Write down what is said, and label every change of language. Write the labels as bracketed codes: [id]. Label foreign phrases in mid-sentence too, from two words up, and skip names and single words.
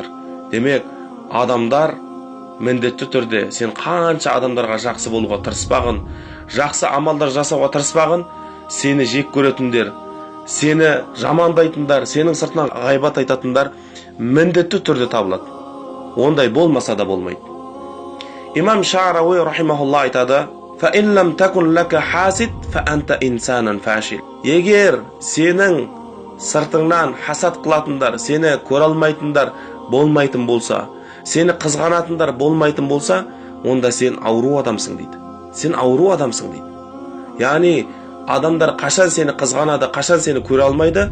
[kk] Демек, адамдар міндетті түрде сен қанша адамдарға жақсы болуға тырыспағын, жақсы амалдар жасауға тырыспағын, сені жек көретіндер, сені жамандайтындар, сенің сыртынан ғайбат айтатындар міндетті түрде табылады. Ондай болмаса да болмайды. Имам Шарауи рахимахулла айтады: [ar] "فإن لم يكن لك حاسد فأنت إنسان فاشل." [kk] Егер сенің сыртыңнан хасад қылатындар, сені көре алмайтындар болмайтын болса, сені қызғанатындар болмайтын болса, онда сен ауру адамсың дейді. Сен ауру адамсың дейді. Яғни адамдар қашан сені қызғанады, қашан сені көре алмайды?